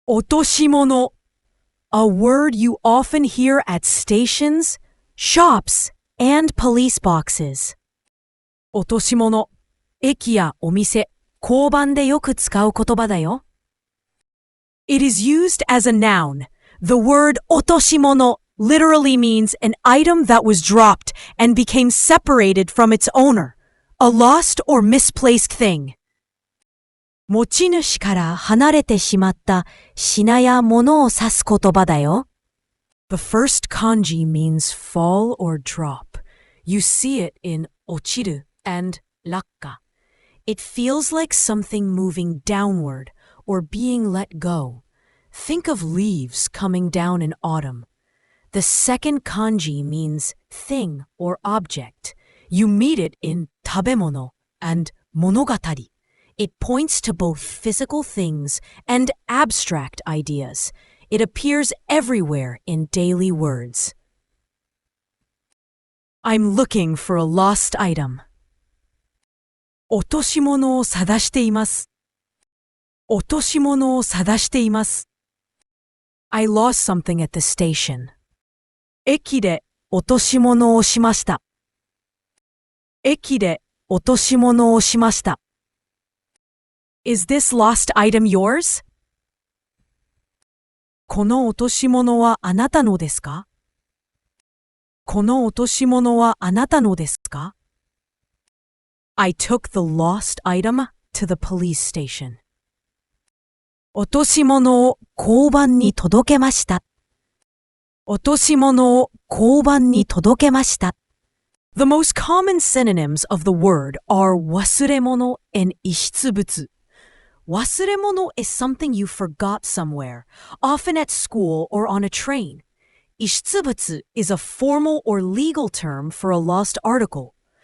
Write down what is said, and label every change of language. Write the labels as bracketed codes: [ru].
[en] おとしもの A word you often hear at stations, shops, and police boxes. [ja] 落とし物、駅やお店、交番でよく使う言葉だよ。 [en] It is used as a noun. The word 落とし物 literally means an item that was dropped and became separated from its owner, a lost or misplaced thing. [ja] 持ち主から離れてしまった品や物を指す言葉だよ。 [en] The first kanji means fall or drop. You see it in 落ちる and 落下. It feels like something moving downward or being let go. Think of leaves coming down in autumn. The second kanji means thing or object. You meet it in 食べ物 and 物語. It points to both physical things and abstract ideas. It appears everywhere in daily words. I'm looking for a lost item. [ja] 落とし物を探しています。落とし物を探しています。 [en] I lost something at the station. [ja] 駅で落とし物をしました。駅で落とし物をしました。 [en] Is this lost item yours? [ja] この落とし物はあなたのですか？この落とし物はあなたのですか？ [en] I took the lost item to the police station. [ja] 落とし物を交番に届けました。落とし物を交番に届けました。 [en] The most common synonyms of the word are 忘れ物 and 遺失物。忘れ物 is something you forgot somewhere, often at school or on a train. 遺失物 is a formal or legal term for a lost article.